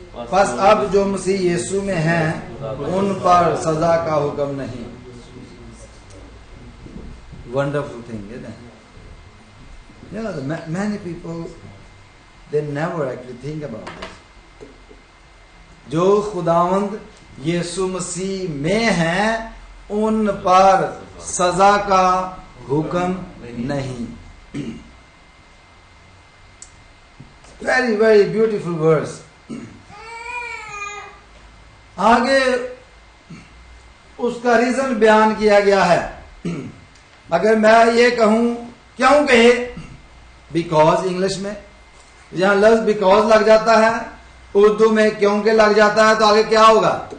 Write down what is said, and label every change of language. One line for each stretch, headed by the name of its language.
Urdu: بس اب جو مسیح یسوع میں ہیں ان پر سزا کا حکم نہیں.
English: Wonderful thing, isn't it? You know, many people they never actually think about this.
Urdu: جو خداوند یسوع مسیح میں ہیں ان پر سزا کا حکم نہیں.
English: Very very beautiful verse.
Urdu: آگے اس کا ریزن بیان کیا گیا ہے. اگر میں یہ کہوں کیوں کہ بیکاز انگلش میں جہاں لفظ بیکاز لگ جاتا ہے اردو میں کیوں کہ لگ جاتا ہے تو آگے کیا ہوگا.